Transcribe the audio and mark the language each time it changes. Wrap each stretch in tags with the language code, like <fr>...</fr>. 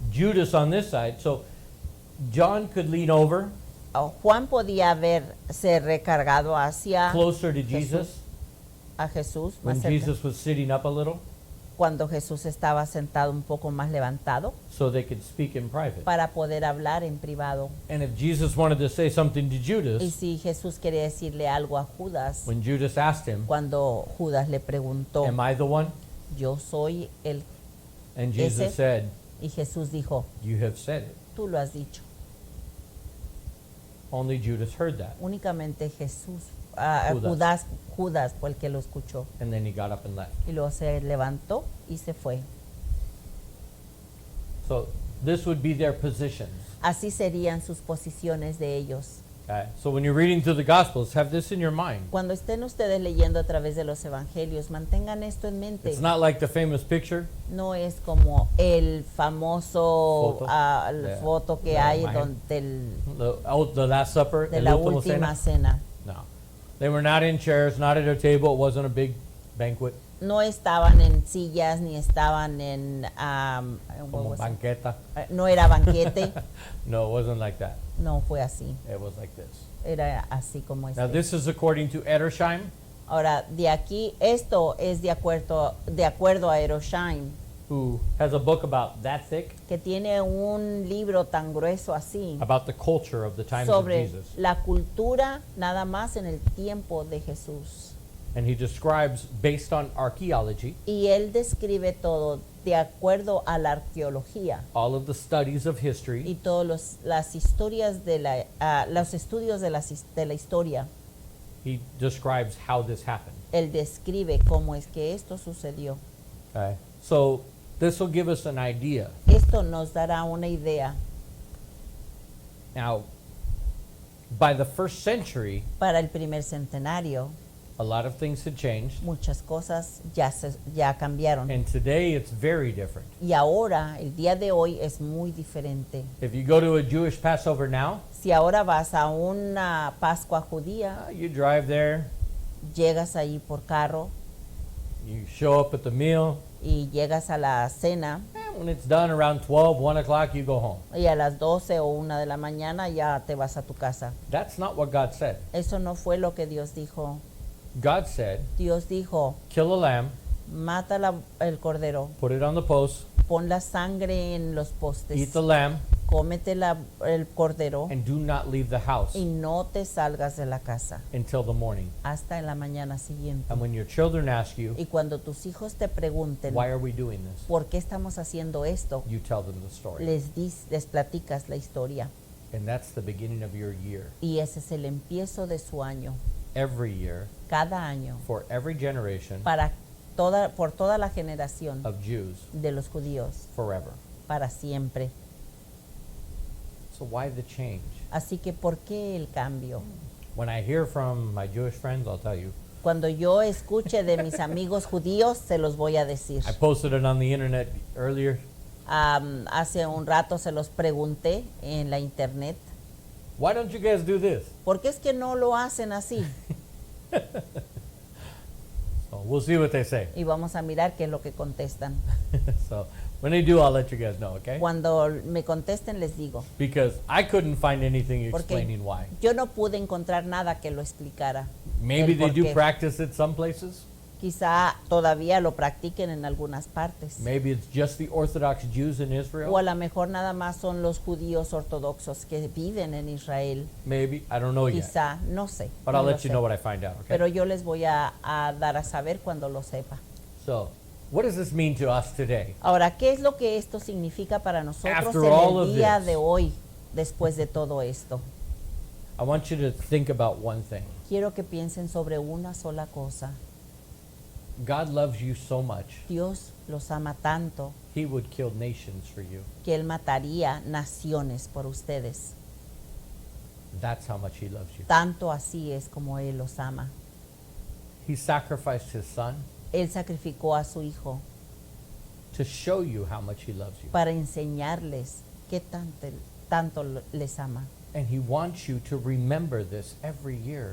<en>Judas on this side, so John could lean over</en> <es>Juan podía haberse recargado hacia</es> <en>closer to Jesus</en> <es>a Jesús</es> <en>when</en> <es>más cerca,</es> <en>Jesus was sitting up a little.</en> <es>cuando Jesús estaba sentado un poco más levantado</es> <en>so they could speak in private.</en> <es>para poder hablar en privado.</es> <en>And if Jesus wanted to say something to</en> <es>Y</es> <en>Judas,</en> <es>si Jesús quería decirle algo a Judas,</es> <en>when Judas asked him,</en> <es>cuando Judas le preguntó,</es> <en>am I the one?</en> <es>yo soy el,</es> <en>And Jesus</en> <es>Ese.</es> <en>said,</en> <es>y Jesús dijo,</es> <en>you have said it.</en> <es>tú lo has dicho.</es> <en>Only Judas heard that.</en> <es>Únicamente Jesús, Judas. Judas fue el que lo escuchó.</es> <en>And then he got up and left.</en> <es>Y luego se levantó y se fue.</es> <en>So this would be their positions.</en> <es>Así serían sus posiciones de ellos.</es> <en>Okay? So when you're reading through the Gospels, have this in your mind.</en> <es>Cuando estén ustedes leyendo a través de los evangelios, mantengan esto en mente.</es> <en>It's not like the famous picture.</en> <es>No es como el famoso Foto. la foto que La hay imagen.</es> <en>The Last Supper,</en> <es>de el la último última cena. cena. No.</es> <en>They were not in chairs, not at a table. It wasn't a big banquet,</en> <es>No estaban en sillas ni estaban en como banqueta. no era banquete.</es> <en>No, it wasn't like that.</en> <es>No fue así.</es> <en>It was like this.</en> <es>Era así como</es> <en>Now</en> <es>este.</es> <en>this is according to Edersheim,</en> <es>Ahora, de aquí, esto es de acuerdo a Erosheim,</es> <en>who has a book about that thick,</en> <es>que tiene un libro tan grueso así</es> <en>about the culture of the times of</en> <es>sobre</es> <en>Jesus.</en> <es>la cultura nada más en el tiempo de Jesús.</es> <en>And he describes, based on archaeology,</en> <es>Y él describe todo de acuerdo a la arqueología</es> <en>all of the studies of</en> <es>y</es> <en>history,</en> <es>todos las historias de los estudios de la historia.</es> <en>he describes how this happened.</en> <es>Él describe cómo es que esto sucedió.</es> <en>Okay? So this will give us an idea.</en> <es>Esto nos dará una idea.</es> <en>Now, by the first century,</en> <es>Para el primer centenario,</es> <en>a lot of things had changed,</en> <es>muchas cosas ya cambiaron.</es> <en>and today it's very different.</en> <es>Y ahora, el día de hoy es muy diferente.</es> <en>If you go to a Jewish Passover now,</en> <es>Si ahora vas a una Pascua judía,</es> <en>you drive there,</en> <es>llegas ahí por carro</es> <en>you show up at the meal,</en> <es>y llegas a la cena</es> <en>and when it's done around 12, 1 o'clock, you go home.</en> <es>y a las 12 o 1 de la mañana ya te vas a tu casa.</es> <en>That's not what God said.</en> <es>Eso no fue lo que Dios dijo.</es> <en>God said,</en> <es>Dios dijo,</es> <en>kill a lamb,</en> <es>mata el cordero,</es> <en>put it on the post,</en> <es>pon la sangre en los</es> <en>eat</en> <es>postes,</es> <en>the lamb,</en> <es>cómete el cordero</es> <en>and do not leave the house</en> <es>y no te salgas de la casa</es> <en>until the morning.</en> <es>hasta en la mañana siguiente.</es> <en>And when your children ask you,</en> <es>Y cuando tus hijos te pregunten,</es> <en>why are we doing this?</en> <es>¿por qué estamos haciendo esto?</es> <en>You tell them the story.</en> <es>Les platicas la historia.</es> <en>And that's the beginning of your year.</en> <es>Y ese es el empiezo de su año.</es> <en>Every year,</en> <es>Cada año,</es> <en>for every generation</en> <es>por toda la generación</es> <en>of Jews,</en> <es>de los judíos,</es> <en>forever.</en> <es>para siempre.</es> <en>So why the change?</en> <es>Así que, ¿por qué el cambio?</es> <en>When I hear from my Jewish friends, I'll tell you.</en> <es>Cuando yo escuche de mis amigos judíos, se los voy a decir.</es> <en>I posted it on the internet earlier.</en> <es>Hace un rato se los pregunté en la internet.</es> <en>Why don't you guys do this?</en> <es>¿Por qué es que no lo hacen así?</es> <en>So we'll see what they say.</en> <es>Y vamos a mirar qué es lo que contestan.</es> <en>So when they do, I'll let you guys know, okay?</en> <es>Cuando me contesten les digo,</es> <en>Because I couldn't find anything</en> <es>porque</es> <en>explaining why.</en> <es>yo no pude encontrar nada que lo explicara.</es> <en>Maybe</en> <es>el</es> <en>they</en> <es>por</es> <en>do</en> <es>qué.</es> <en>practice it some places.</en> <es>Quizá todavía lo practiquen en algunas partes.</es> <en>Maybe it's just the Orthodox Jews in</en> <es>O a</es> <en>Israel.</en> <es>lo mejor nada más son los judíos ortodoxos que viven en Israel.</es> <en>Maybe. I don't know yet.</en> <es>Quizá, no sé.</es> <en>But</en> <es>no</es> <en>I'll</en> <es>lo</es> <en>let you know what I find out, okay?</en> <es>Pero yo les voy a dar a saber cuando lo sepa.</es> <en>So, what does this mean to us today?</en> <es>Ahora, ¿qué es lo que esto significa para nosotros</es> <en>After all</en> <es>en</es> <en>of</en> <es>el día</es> <en>this.</en> <es>de hoy, después de todo esto?</es> <en>I want you to think about one thing.</en> <es>Quiero que piensen sobre una sola cosa.</es> <en>God loves you so much,</en> <es>Dios los ama tanto</es> <en>He would kill nations for you.</en> <es>que Él mataría naciones por ustedes.</es> <en>That's how much He loves you.</en> <es>Tanto así es como Él los ama.</es> <en>He sacrificed His Son</en> <es>Él sacrificó a su Hijo</es> <en>to show you how much He loves you.</en> <es>para enseñarles qué tanto les ama.</es> <en>And He wants you to remember this every year.</en>